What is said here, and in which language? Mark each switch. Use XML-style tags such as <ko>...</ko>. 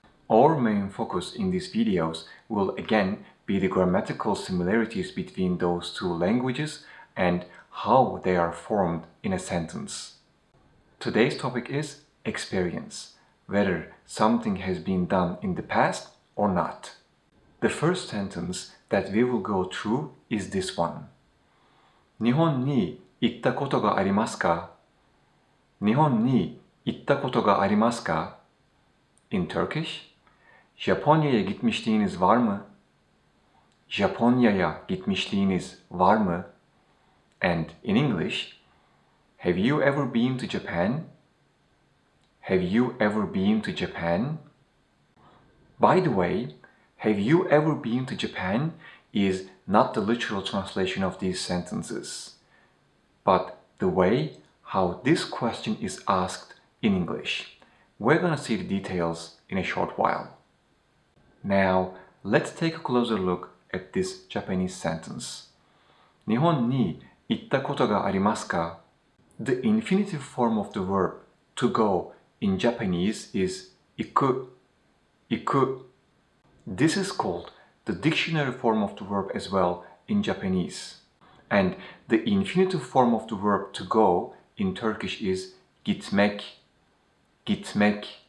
<en>Our main focus in these videos will again be the grammatical similarities between those two languages and how they are formed in a sentence. Today's topic is experience, whether something has been done in the past or not. The first sentence that we will go through is this one.</en> <ja>日本に行ったことがありますか?日本に行ったことがありますか?</ja> <en>In Turkish,</en> <tr>Japonya'ya gitmişliğiniz var mı? Japonya'ya gitmişliğiniz var mı?</tr> <en>And in English, have you ever been to Japan? Have you ever been to Japan? By the way, have you ever been to Japan is not the literal translation of these sentences, but the way how this question is asked in English. We're gonna see the details in a short while. Now, let's take a closer look at this Japanese sentence.</en> <ja>日本に行ったことがありますか?</ja> <en>The infinitive form of the verb to go in Japanese is 行く, 行く. This is called the dictionary form of the verb as well in Japanese. And the infinitive form of the verb to go in Turkish is gitmek, gitmek.</en>